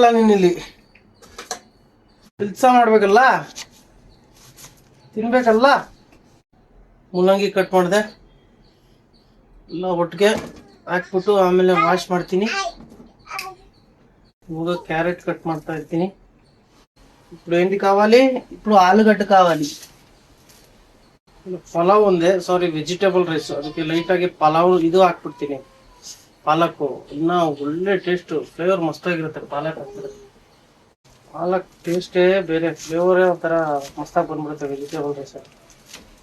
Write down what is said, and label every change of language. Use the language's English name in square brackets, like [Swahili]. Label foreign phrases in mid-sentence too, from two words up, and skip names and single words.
[Kannada] ನೀನ್ ಇಲ್ಲಿ ಕೆಲಸ ಮಾಡ್ಬೇಕಲ್ಲ, ತಿನ್ಬೇಕಲ್ಲ. ಮೂಲಂಗಿ ಕಟ್ ಮಾಡಿದೆ, ಎಲ್ಲ ಒಟ್ಟಿಗೆ ಹಾಕ್ಬಿಟ್ಟು ಆಮೇಲೆ ವಾಶ್ ಮಾಡ್ತೀನಿ. ಇವಾಗ ಕ್ಯಾರೆಟ್ ಕಟ್ ಮಾಡ್ತಾ ಇರ್ತೀನಿ. [Telugu] ఇప్పుడు ఏంటి కావాలి? ఇప్పుడు ఆలుగడ్డ కావాలి. [Kannada] ಪಲಾವ್ ಒಂದೇ, ಸಾರಿ [English] vegetable rice, [Kannada] ಅದಕ್ಕೆ ಲೈಟ್ ಆಗಿ ಪಲಾವ್ ಇದು ಹಾಕ್ಬಿಡ್ತೀನಿ. ಪಾಲಕ್ ಇನ್ನ ಒಳ್ಳೆ [English] taste, flavour [Kannada] ಮಸ್ತಾಗಿರುತ್ತೆ ಪಾಲಕ್ ಹಾಕಿದ್ರೆ. ಪಾಲಕ್ ಟೇಸ್ಟೇ ಬೇರೆ, ಫ್ಲೇವರೇ ಒಂಥರ ಮಸ್ತಾಗಿ ಬಂದ್ಬಿಡುತ್ತೆ [English] vegetable rice.